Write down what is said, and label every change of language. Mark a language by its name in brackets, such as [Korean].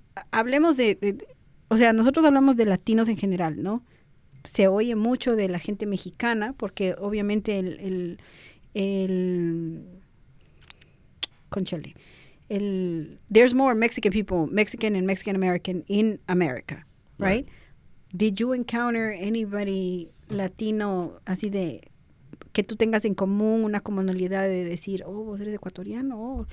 [Spanish] Hablemos o sea, nosotros hablamos de latinos en general, ¿no? Se oye mucho de la gente mexicana porque obviamente [English] there's more Mexican people, Mexican and Mexican American in America, right? Did you encounter anybody [Spanish] latino así de que tú tengas en común una comunidad de decir, oh, vos eres ecuatoriano?